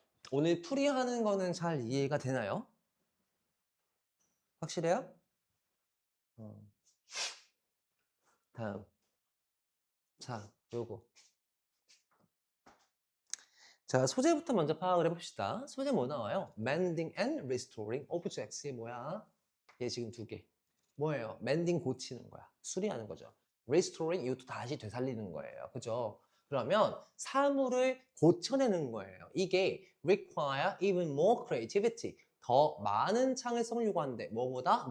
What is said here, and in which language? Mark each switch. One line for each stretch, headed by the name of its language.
Korean: 오늘 풀이하는 거는 잘 이해가 되나요? 확실해요? 다음. 자, 요거. 자, 소재부터 먼저 파악을 해봅시다. 소재 뭐 나와요?
English: Mending and restoring objects이
Korean: 뭐야? 얘 지금 두 개. 뭐예요? mending 고치는 거야. 수리하는 거죠. restoring 이것도 다시 되살리는 거예요. 그죠? 그러면 사물을 고쳐내는 거예요. 이게
English: require even more creativity.
Korean: 더 많은 창의성을 요구하는데 뭐보다?